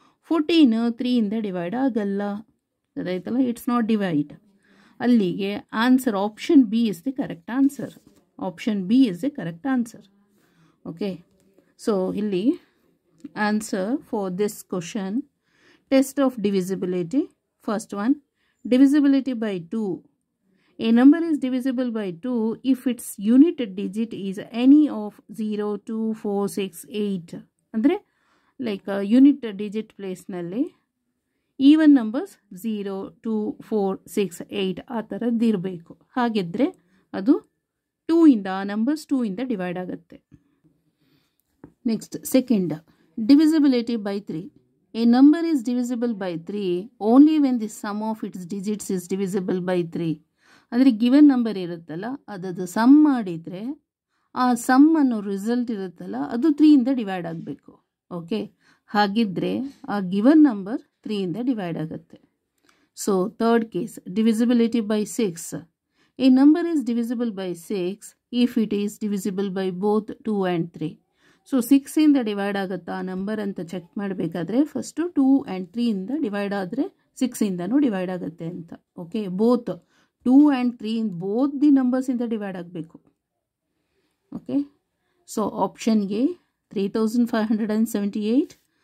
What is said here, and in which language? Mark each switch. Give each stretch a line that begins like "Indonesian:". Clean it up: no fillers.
Kannada: 14 3ಇಂದ divide ಆಗಲ್ಲ, ಅದಾಯ್ತಲ್ಲ,
English: It's not divide.
Kannada: ಅಲ್ಲಿಗೆ
English: Answer option B is the correct answer. Option B is the correct answer. Okay, so
Kannada: ಇಲ್ಲಿ
English: Answer for this question, test of divisibility. First one, divisibility by 2. A number is divisible by 2 if its unit digit is any of 0 2 4 6 8.
Kannada: ಅಂದರೆ like unit digit ಪ್ಲೇಸ್ನಲ್ಲಿ even numbers 0 2 4 6 8 ಆ ಥರದ್ದು ಇರಬೇಕು. ಹಾಗಿದ್ದರೆ ಅದು 2ಇಂದ numbers 2ಇಂದ divide ಆಗುತ್ತೆ.
English: Next second, divisibility by 3. A number is divisible by 3 only when the sum of its digits is divisible by 3.
Kannada: ಅಂದರೆ given number ಇರುತ್ತಲ್ಲ ಅದದು ಸಮ್ ಮಾಡಿದರೆ ಆ ಸಮ್ ಅನ್ನೋ ರಿಸಲ್ಟ್ ಇರುತ್ತಲ್ಲ ಅದು 3ಇಂದ ಡಿವೈಡ್ ಆಗಬೇಕು. ಓಕೆ, ಹಾಗಿದ್ದರೆ ಆ ಗಿವನ್ ನಂಬರ್ 3ಇಂದ ಡಿವೈಡ್ ಆಗುತ್ತೆ.
English: So third case, divisibility by 6. A number is divisible by 6 if it is divisible by both 2 and 3.
Kannada: So 6ಇಂದ divide ಆಗುತ್ತಾ ಆ ನಂಬರ್ ಅಂತ ಚೆಕ್ ಮಾಡಬೇಕಾದ್ರೆ ಫಸ್ಟು 2 ಆ್ಯಂಡ್ 3ಇಂದ ಡಿವೈಡ್ ಆದರೆ 6ಇಂದನೂ ಡಿವೈಡ್ ಆಗುತ್ತೆ ಅಂತ. Okay,
English: both 2 and 3
Kannada: both the ನಂಬರ್ಸಿಂದ divide ಆಗಬೇಕು. Okay, so ಆಪ್ಷನ್ಗೆ 3578.